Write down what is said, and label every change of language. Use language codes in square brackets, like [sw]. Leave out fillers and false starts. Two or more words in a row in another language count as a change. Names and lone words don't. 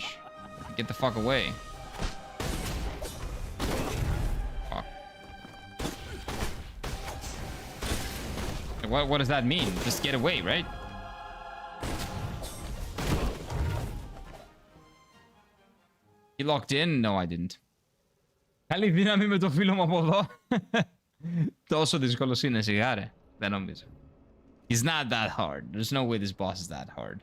[en] Get the fuck away. Fuck. What does that mean? Just get away, right? He locked in? No, I didn't. [el] Καλή δύναμη με το φίλο μου από εδώ. Τόσο δύσκολος είναι, σιγά ρε. Δεν νομίζω. [en] He's not that hard. There's no way this boss is that hard.